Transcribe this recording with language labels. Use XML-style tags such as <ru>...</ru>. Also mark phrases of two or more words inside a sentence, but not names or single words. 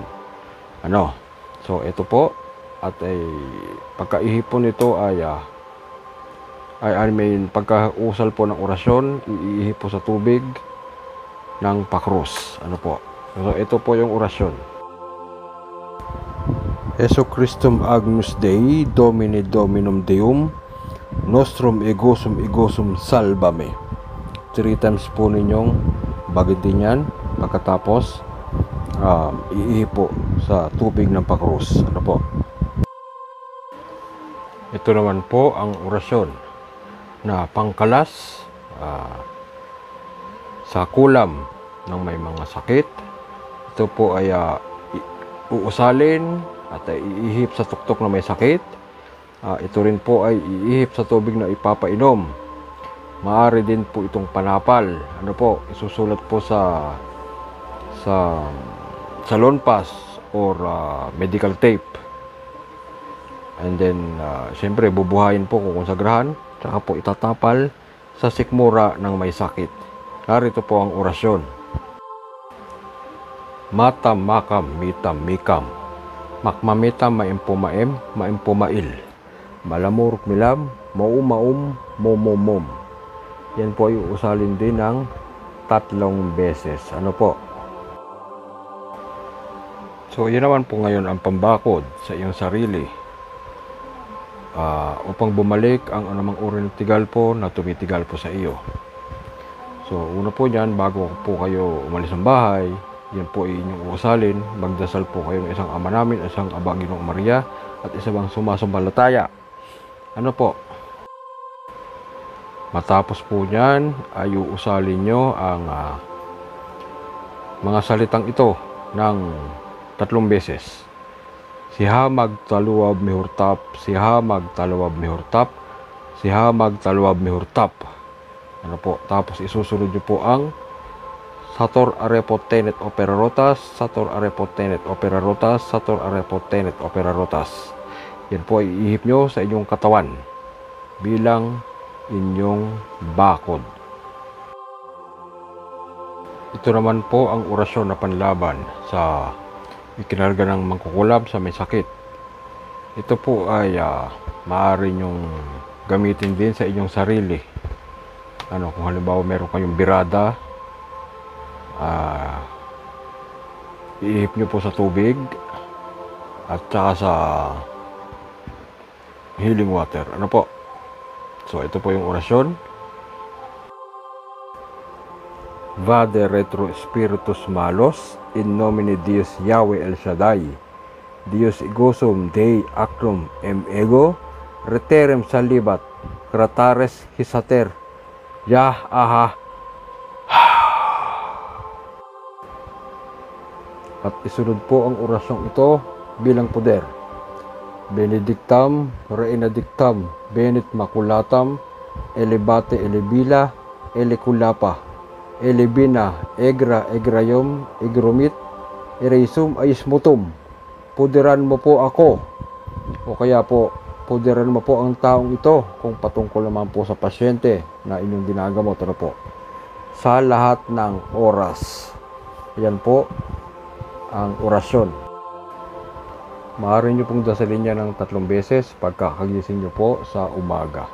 <tl>So ito po, at ay pagkaihipon nito pagkausal po ng orasyon, iihip po sa tubig ng pakros. So ito po yung orasyon.</tl> <la>Jesu Christum Agnus Dei, Domini Dominum Deum, Nostrum Egosum Salvame.</la> <tl>3 times po ninyong bagitin yan. Pagkatapos, iihip po sa tubig ng pakros. Ito naman po ang orasyon na pangkalas sa kulam ng may mga sakit. Ito po ay uusalin at iihip sa tuktok na may sakit. Ito rin po ay iihip sa tubig na ipapainom. Maaari din po itong panapal. Isusulat po sa salon pass</tl> <en>or medical tape. And then,</en> <tl>syempre, bubuhayin po kung konsagrahan. Tsaka po itatapal sa sikmura ng may sakit. Narito po ang orasyon. Matam makam mitam mikam. Makmamitam maimpumaim maimpumail. Malamuruk milam maumaum momomom. Yan po ay uusalin din ng 3 beses. So, yun naman po ngayon ang pambakod sa iyong sarili. Upang bumalik ang anumang uri ng tigal po na tumitigal po sa iyo. So una po dyan, bago po kayo umalis ng bahay, yan po ay inyong uusalin. Magdasal po kayo ng isang Ama Namin, isang Aba Ginoong Maria, at isa bang sumasambalataya. Matapos po dyan ay uusalin nyo ang mga salitang ito ng 3 beses. Sihamag taluwab mihurtap, sihamag taluwab mihurtap, sihamag taluwab mihurtap. Tapos isusunod nyo po ang</tl> <la>Sator arepo tenet opera rotas, Sator arepo tenet opera rotas, Sator arepo tenet opera rotas.</la> <tl>Yan po ay ihip nyo sa inyong katawan bilang inyong bakod. Ito naman po ang orasyon na panlaban sa ikinarga ng mangkukulam sa may sakit. Ito po ay maaari nyong gamitin din sa inyong sarili. Kung halimbawa meron kayong birada, iihip nyo po sa tubig at saka sa</tl> <en>healing water.</en> <tl>So ito po yung orasyon.</tl> <la>Vade retro spiritus malos in nomine Dios Yahweh El Shaddai, Dios igosum Dei acrum ego reterem salibat cratares hisater Yah aha.</la> <tl>At isunod po ang orasyong ito bilang poder.</tl> <la>Benedictam Reinadictam Benit Maculatam Elevate Elebila Eleculapa Elebina Egra Egrayom Egromit Ereisum Aismutum.</la> <tl>Puderan mo po ako, o kaya po puderan mo po ang taong ito kung patungkol naman po sa pasyente na inyong ginagamot. Sa lahat ng oras. Yan po ang orasyon. Maaari nyo pong dasalin niya ng 3 beses pagkakagising nyo po sa umaga.</tl>